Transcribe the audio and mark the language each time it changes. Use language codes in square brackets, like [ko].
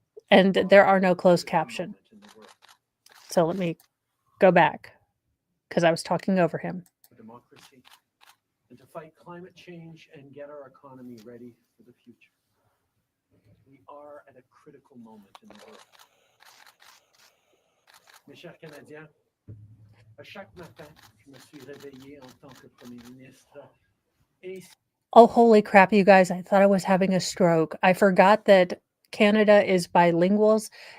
[en] And there are no closed caption. So let me go back because I was talking over him. Democracy, and to fight climate change and get our economy ready for the future. We are at a critical moment in the world. [fr] Mes chers Canadiens, à chaque matin, je me suis réveillé en tant que Premier ministre. [en] Oh, holy crap, you guys. I thought I was having a stroke. I forgot that Canada is bilinguals.